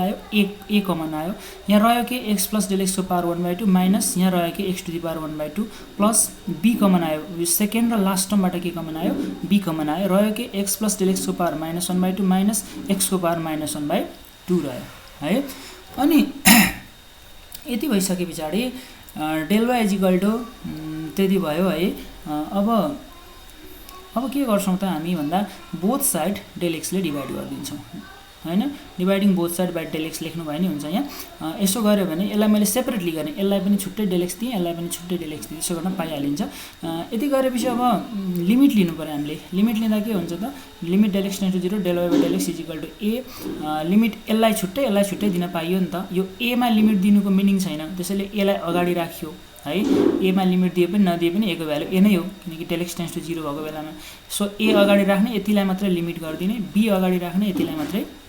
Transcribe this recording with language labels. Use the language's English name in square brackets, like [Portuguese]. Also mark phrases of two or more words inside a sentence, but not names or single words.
[Nepali] आयो a कमन आयो यहाँ रह्यो के x + Δx को पावर 1/2 माइनस यहाँ रह्यो के x टु द पावर 1/2 प्लस b कमन आयो यो सेकेन्ड र लास्ट टर्मबाट के कमन आयो b कमन आयो रह्यो के x + Δx को पावर -1/2 माइनस x को पावर -1/2 रह्यो है अनि यति भइसके पछाडी del y त्यति भयो है अब के गर्छौं त हामी भन्दा [English] both side [Nepali] del x ले डिवाइड गर्दिन्छौं हैन [English] dividing both side by del x [Nepali] लेख्नु भयो नि हुन्छ यहाँ यसो गर्यो भने यसलाई मैले सेपरेटली गर्ने यसलाई पनि छुट्टै del x दिए यसलाई पनि छुट्टै del x दिए यसो गर्न पाइहालिन्छ यति गरेपछि अब लिमिट लिनु पर्यो हामीले लिमिट लिँदा के हुन्छ त लिमिट del x → 0 del y / del x = a लिमिट यसलाई छुट्टै दिन पाइयो नि त यो a मा लिमिट दिनुको मिनिङ छैन त्यसैले a लाई अगाडि राखियो है a मा लिमिट दिए पनि नदिए पनि a को भ्यालु a नै हो किनकि del x → 0 भएको बेलामा सो a अगाडि राख्ने यतिलाई मात्रै लिमिट गर्दिने b अगाडि राख्ने यतिलाई मात्रै